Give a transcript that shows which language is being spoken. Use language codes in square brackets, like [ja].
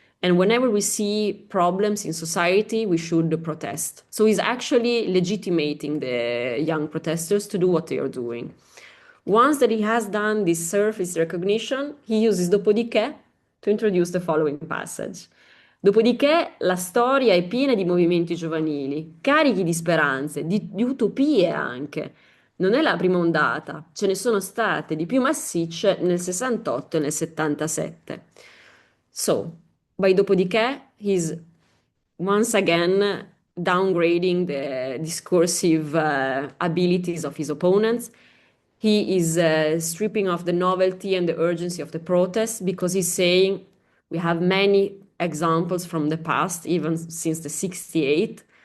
[en] And whenever we see problems in society, we should protest. So he's actually legitimating the young protesters to do what they are doing. Once that he has done this surface recognition, he uses dopodiché to introduce the following passage. [it] Dopodiché la storia è piena di movimenti giovanili, carichi di speranze, di utopie anche. Non è la prima ondata, ce ne sono state di più massicce nel 68 e nel 77. [en] So, by dopodiché, he's once again downgrading the discursive abilities of his opponents. He is stripping off the novelty and the urgency of the protest, because he's saying we have many examples from the past, even since the 68.